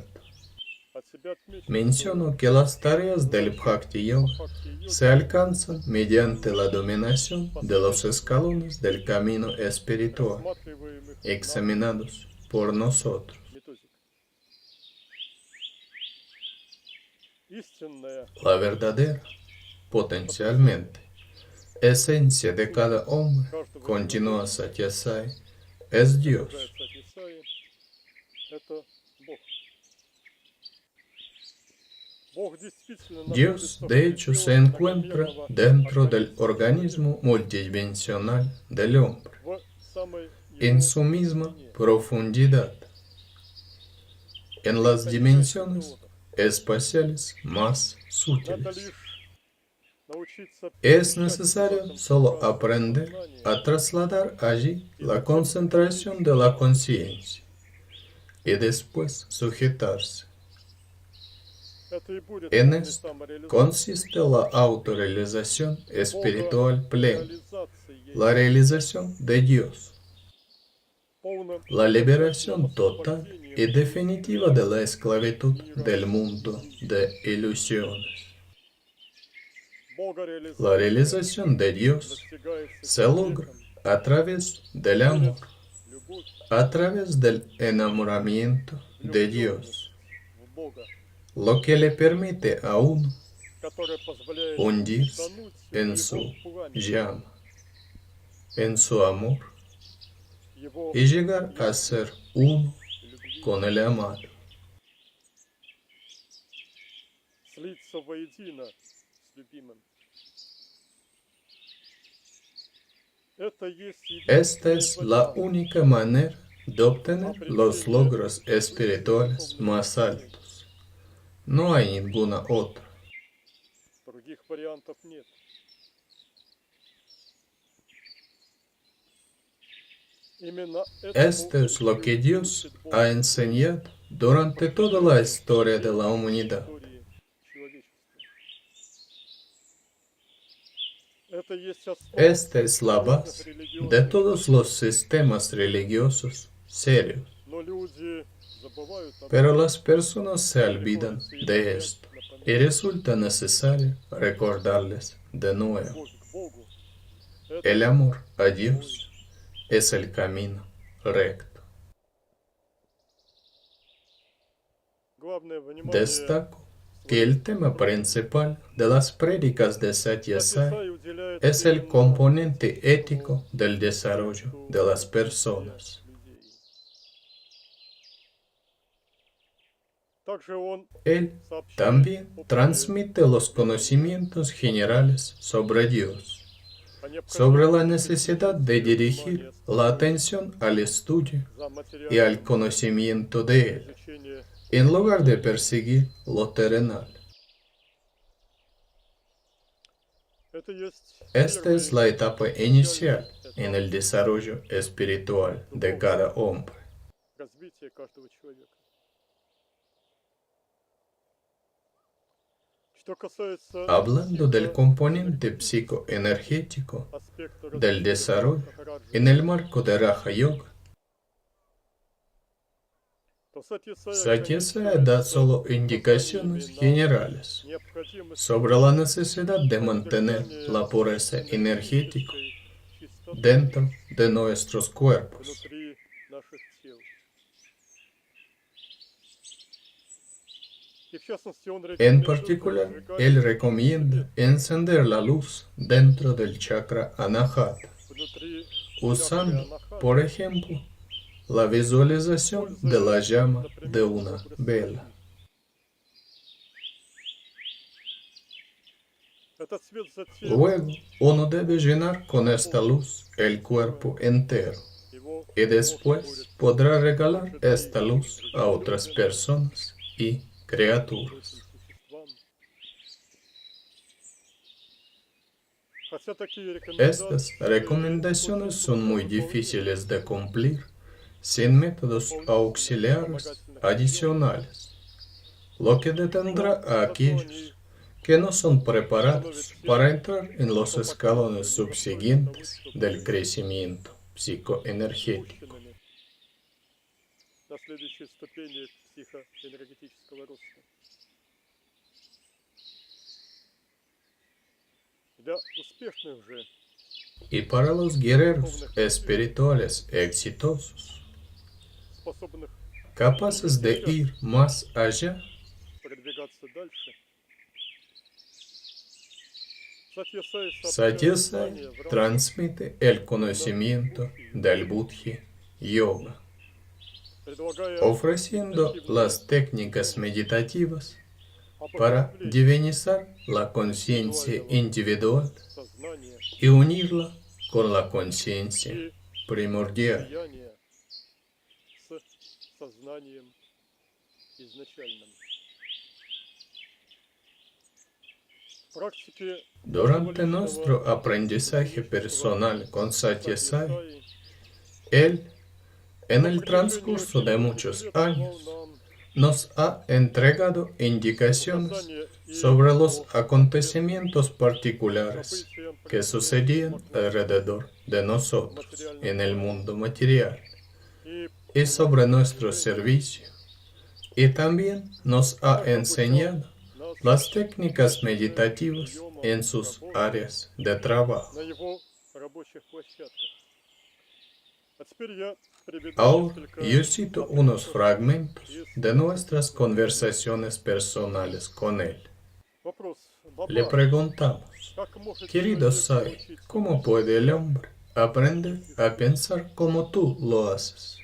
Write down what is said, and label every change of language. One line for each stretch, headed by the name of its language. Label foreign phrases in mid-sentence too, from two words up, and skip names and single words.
Russian: от себя отмечу, что
Spanish: Menciono que las tareas del Bhakti Yoga
Russian: Бхакти-йоги
Spanish: se alcanzan mediante la dominación de los escalones del camino espiritual,
Russian: рассматриваемых
Spanish: examinados por nosotros.
Russian: методик. Истинная
Spanish: La verdadera, potencialmente, esencia de cada hombre,
Russian: каждого
Spanish: continúa Satyasai, es Dios.
Russian: продолжается от Исаии, это Бог. Бог действительно
Spanish: Dios,
Russian: находится
Spanish: de
Russian: внутри
Spanish: hecho,
Russian: тела
Spanish: se encuentra
Russian: многомерного
Spanish: dentro del
Russian: организма
Spanish: organismo multidimensional del hombre,
Russian: в самой
Spanish: en
Russian: его
Spanish: su misma
Russian: глубине.
Spanish: profundidad, en las
Russian: Это
Spanish: dimensiones
Russian: не природа.
Spanish: espaciales más
Russian: Надо
Spanish: sutiles.
Russian: лишь научиться
Spanish: Es
Russian: перемещать
Spanish: necesario
Russian: в
Spanish: solo
Russian: пространстве
Spanish: aprender
Russian: сознания
Spanish: a trasladar allí la concentración de la conciencia y después sujetarse.
Russian: Это и будет
Spanish: En
Russian: полной
Spanish: esto
Russian: самореализацией.
Spanish: consiste la autorrealización espiritual plena,
Russian: Реализацией,
Spanish: la realización de Dios,
Russian: полным
Spanish: la liberación total
Russian: освобождением
Spanish: y definitiva de la esclavitud del mundo de ilusiones.
Russian: Бога
Spanish: La
Russian: реализация
Spanish: realización de Dios
Russian: достигается
Spanish: se logra
Russian: человеком
Spanish: a través del amor,
Russian: через любовь,
Spanish: a través del enamoramiento de Dios,
Russian: в Бога,
Spanish: lo que le permite a uno
Russian: которая позволяет
Spanish: hundirse
Russian: утонуть в
Spanish: en
Russian: его
Spanish: su
Russian: пламени,
Spanish: llama, en su amor
Russian: его
Spanish: y llegar a ser uno
Russian: любви,
Spanish: con el amado.
Russian: слиться воедино с любимым. Это есть
Spanish: Esta es la única manera de obtener los logros espirituales más altos. No hay ninguna otra.
Russian: других вариантов нет. Именно
Spanish: Esto es lo que Dios ha enseñado durante toda la historia de la humanidad.
Russian: истории человечества. Это есть основа
Spanish: Esta es la base de todos los sistemas religiosos serios.
Russian: но люди забывают об
Spanish: Pero las personas se olvidan de esto y resulta necesario recordarles de nuevo.
Russian: любовь к Богу.
Spanish: El amor a Dios es el camino recto.
Russian: Главное внимание
Spanish: Destaco que el tema principal de las prédicas de Satyasai
Russian: Сатьясай уделяет
Spanish: es el
Russian: именно
Spanish: componente ético del desarrollo de las personas.
Russian: людей. Также он
Spanish: Él
Russian: сообщает
Spanish: también
Russian: о
Spanish: transmite los conocimientos generales sobre Dios,
Russian: необходимости
Spanish: sobre la necesidad de dirigir la atención al estudio
Russian: за
Spanish: y al
Russian: материальным
Spanish: conocimiento de Él,
Russian: изучением.
Spanish: en lugar de perseguir lo terrenal.
Russian: Это есть
Spanish: Esta es la
Russian: первый
Spanish: etapa inicial en el desarrollo espiritual de cada hombre.
Russian: развитие каждого человека. Что касается
Spanish: Hablando del componente psicoenergético
Russian: аспекта
Spanish: del
Russian: развития
Spanish: desarrollo Махараджи, en el marco de Raja Yoga,
Russian: то Сатьясай
Spanish: Satyasaya da solo indicaciones generales
Russian: необходимость
Spanish: sobre la necesidad de mantener la pureza energética
Russian: чистоты
Spanish: dentro de nuestros cuerpos.
Russian: внутри наших тел. И в частности, он
Spanish: En
Russian: рекомендует
Spanish: particular,
Russian: зажигать
Spanish: él recomienda encender la luz dentro del chakra Anahata,
Russian: внутри
Spanish: usando
Russian: чакры
Spanish: Por ejemplo, la visualización de la llama de una vela.
Russian: Этот свет затем
Spanish: Luego, uno debe llenar con esta luz el cuerpo entero
Russian: его
Spanish: y después podrá regalar esta luz a otras personas y criaturas.
Russian: существам. Хотя такие
Spanish: Estas
Russian: рекомендации
Spanish: recomendaciones son muy difíciles de cumplir sin métodos auxiliares adicionales, lo que detendrá a aquellos que no son preparados para entrar en los escalones subsiguientes del crecimiento psicoenergético.
Russian: допущенными на следующей ступени психоэнергетического роста. Для успешных же,
Spanish: Y para los guerreros espirituales exitosos,
Russian: способных
Spanish: capaces de ir más allá,
Russian: продвигаться дальше, Сатья Сай Satya сообщает Sai знания в рамках
Spanish: transmite el conocimiento del Buddhi Yoga,
Russian: предлагая
Spanish: ofreciendo las técnicas meditativas para
Russian: обогатить
Spanish: divinizar la conciencia individual
Russian: сознание
Spanish: y unirla con la conciencia
Russian: и
Spanish: primordial.
Russian: слияние с сознанием изначальным. В практике
Spanish: Durante
Russian: нашего
Spanish: nuestro
Russian: личного
Spanish: aprendizaje personal con Satya Sai, Саи él, en
Russian: на
Spanish: el transcurso de muchos
Russian: продолжал
Spanish: años,
Russian: нам
Spanish: nos ha entregado indicaciones
Russian: указания и
Spanish: sobre los
Russian: по
Spanish: acontecimientos particulares
Russian: событиям,
Spanish: que sucedían alrededor de nosotros en el mundo material
Russian: и
Spanish: y sobre nuestro servicio, y también nos ha enseñado
Russian: нас
Spanish: las técnicas meditativas en sus áreas de trabajo.
Russian: на его рабочих площадках. А теперь я приведу
Spanish: Ahora
Russian: несколько
Spanish: yo cito unos fragmentos de nuestras conversaciones personales con él.
Russian: вопрос.
Spanish: Le Баба, preguntamos,
Russian: как может
Spanish: querido
Russian: человек Sai, научиться
Spanish: ¿cómo puede el hombre aprender a pensar como tú lo haces?